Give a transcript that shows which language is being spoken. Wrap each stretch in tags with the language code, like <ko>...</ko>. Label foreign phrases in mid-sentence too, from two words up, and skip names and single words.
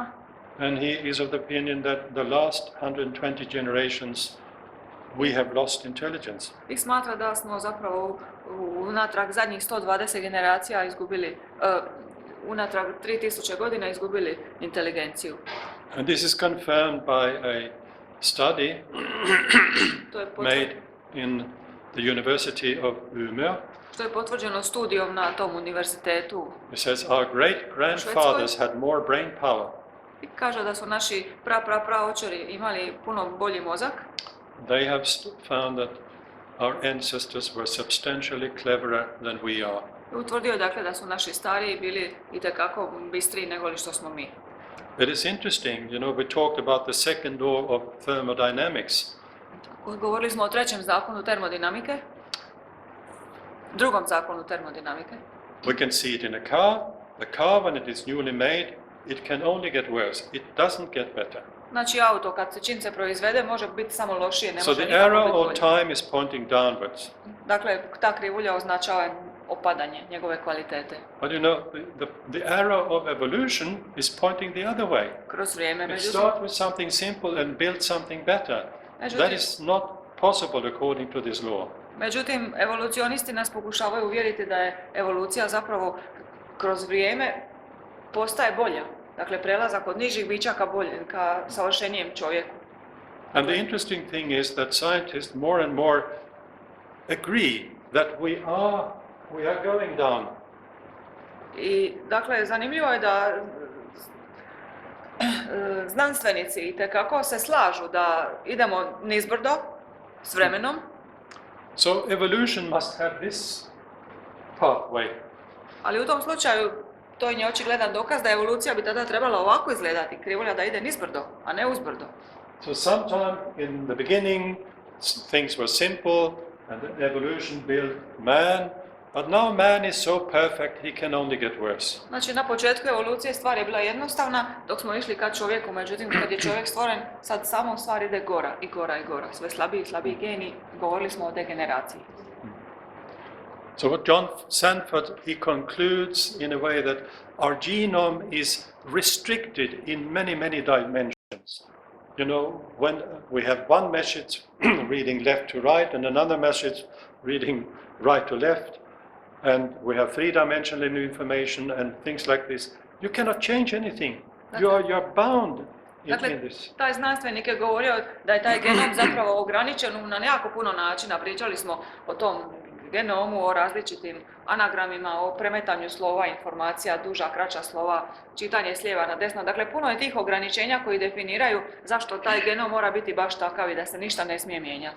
<en>And he is of the opinion that the last 120 generations we have lost intelligence.</en> <hr>I smatra da smo zapravo unatrag zadnjih 120 generacija izgubili, unatrag 3000 godina izgubili inteligenciju.</hr> <en>And this is confirmed by a study made in the University of Umeå.</en> <hr>Što je potvrđeno studijom na tom univerzitetu.</hr> <en>It says our great grandfathers had more brain power.</en> <hr>I kaže da su naši praočeri imali puno bolji mozak.</hr> <en>They have found that our ancestors were substantially cleverer than we are.</en> <hr>Utvrdio je dakle da su naši stariji bili itekako bistriji nego što smo mi.</hr> <en>It is interesting, you know, we talked about the second law of thermodynamics.</en> <hr>Govorili smo o trećem zakonu termodinamike, drugom zakonu termodinamike.</hr> <en>We can see it in a car. The car, when it is newly made, it can only get worse. It doesn't get better.</en> <hr>Znači, auto kad se čim se proizvede može biti samo lošije, ne</hr> <en>So</en> <hr>može</hr> <en>the</en> <hr>nikako</hr> <en>arrow</en> <hr>biti</hr> <en>of</en> <hr>bolje.</hr> <en>time is pointing downwards.</en> <hr>Dakle, ta krivulja označava opadanje njegove kvalitete.</hr> <en>But you know, the arrow of evolution is pointing the other way.</en> <hr>Kroz vrijeme,</hr> <en>It</en> <hr>međutim,</hr> <en>starts with something simple and build something better. That is not possible according to this law.</en> <hr>međutim, evolucionisti nas pokušavaju uvjeriti da je evolucija zapravo kroz vrijeme postaje bolja. Dakle, prelazak od nižih bića ka savršenijem čovjeku.</hr> <en>And the interesting thing is that scientists more and more agree that we are going down.</en> <hr>I, dakle, zanimljivo je da znanstvenici itekako se slažu da idemo nizbrdo s vremenom.</hr> <en>So evolution must have this pathway.</en> <hr>Ali u tom slučaju to je očigledan dokaz da evolucija bi tada trebala ovako izgledati, krivulja da ide nizbrdo, a ne uzbrdo.</hr> <en>So sometime in the beginning things were simple and the evolution built man, but now man is so perfect he can only get worse.</en> <hr>Znači, na početku evolucije stvar je bila jednostavna, dok smo išli ka čovjeku, međutim, kad je čovjek stvoren, sad samo stvar ide gora i gora i gora. Sve slabiji i slabiji geni, govorili smo o degeneraciji.</hr> <en>So what John Sanford, he concludes in a way that our genome is restricted in many, many dimensions. You know, when we have one message reading left to right and another message reading right to left, and we have three-dimensional information and things like this, you cannot change anything. You're bound</en> <hr>Dakle,</hr> <en>in this.</en> <hr>taj znanstvenik je govorio da je taj genom zapravo ograničen na jako puno načina. Pričali smo o tom genomu, o različitim anagramima, o premetanju slova, informacija, duža, kraća slova, čitanje s lijeva na desno. Dakle, puno je tih ograničenja koji definiraju zašto taj genom mora biti baš takav i da se ništa ne smije mijenjati.</hr>